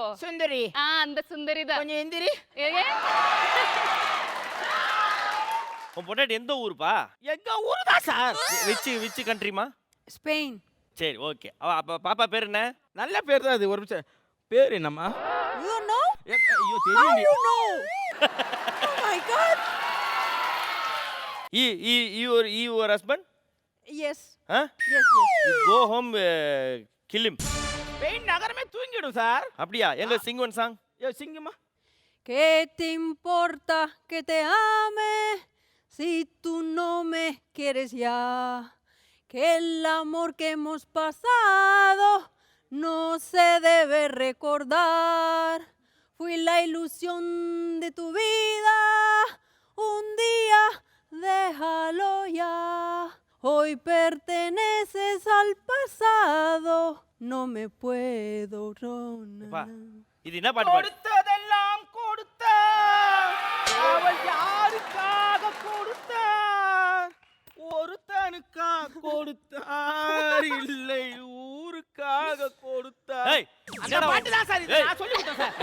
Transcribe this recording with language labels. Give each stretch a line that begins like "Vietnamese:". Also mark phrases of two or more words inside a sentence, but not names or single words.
Tamil: சுந்தரி. அந்த சுந்தரி தான். கொஞ்சம் எந்திரி. ஏங்க? உன் பொண்டாட்டி எந்த ஊருப்பா? எங்க ஊர் தான் சார்.
English: which countryma? ஸ்பெயின்.
Tamil: சரி, ஓகே. அப்ப பாப்பா பேர் என்ன? நல்ல பேர் தான் அது. ஒரு நிமிஷம், பேர் என்னம்மா?
English: You know?
Tamil: ஐயோ தெரியும்.
English: You know? Oh my God. Your husband? Yes. Huh? Yes, yes. You go home, kill him.
Tamil: ஸ்பெயின் நகரமே தூங்கிடும் சார். அப்படியா? எங்க
English: sing one song.
Tamil: ஏ சிங்கம்மா.
Spanish: ¿Qué te importa que te ame si tú no me quieres ya? Que el amor que hemos pasado no se debe recordar. Fui la ilusión de tu vida, un día déjalo ya. Hoy perteneces al pasado, no me puedo
Tamil: அப்பா, ronar. இது என்ன பாட்டு பாடு? கொடுத்ததெல்லாம் கொடுத்தா அவள் யாருக்காக கொடுத்தார்? ஒருத்தனுக்காக கொடுத்தார், இல்லை ஊருக்காக கொடுத்தார். ஏய், அந்த பாட்டு தான் சார் இது. நான் சொல்லி கொடுத்தேன் சார்.